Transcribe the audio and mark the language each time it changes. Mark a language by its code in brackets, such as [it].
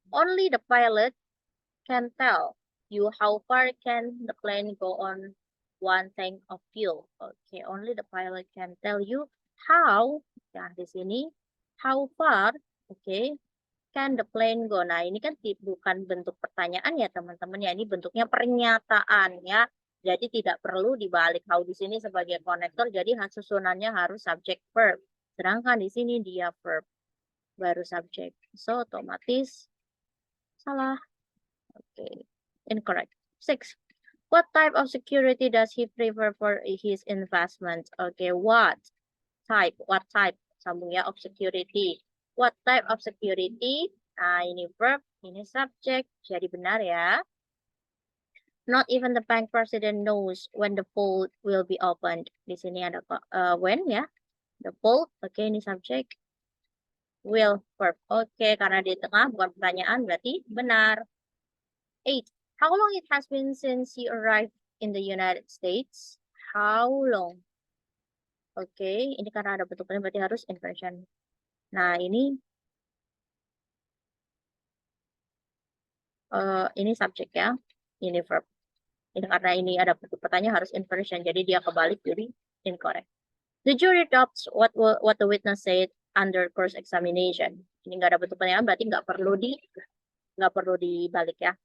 [en] Only the pilot can tell you how far can the plane go on one tank of fuel. Okay, only the pilot can tell you how. [id] Ya, di sini [en] how far. Okay, can the plane go. [id] Nah, ini kan bukan bentuk pertanyaan ya teman-teman ya. Ini bentuknya pernyataan ya. Jadi tidak perlu dibalik how di sini sebagai konektor. Jadi susunannya harus subject verb. Sedangkan di sini dia verb baru subject. So otomatis salah. [en] Okay, incorrect. [id] 6. [en] What type of security does he prefer for his investment? Okay, what type? What type? [id] Sambung ya, [en] of security. What type of security? [id] Nah, ini verb, ini subject. Jadi benar ya. [en] Not even the bank president knows when the poll will be opened. [id] Di sini ada when ya. [en] The poll, okay, ini subject. Will verb. [id] Oke, karena di tengah bukan pertanyaan berarti benar. 8. [en] How long it has been since you arrived in the United States? How long? [id] Oke, ini karena ada bentuknya berarti harus inversion. Nah, ini subjek ya. Ini verb. Ini karena ini ada bentuk pertanyaan harus inversion, jadi dia kebalik jadi incorrect. [en] The jury adopts what the witness said under cross examination. [id] Ini nggak ada bentuk pertanyaan berarti nggak perlu dibalik ya.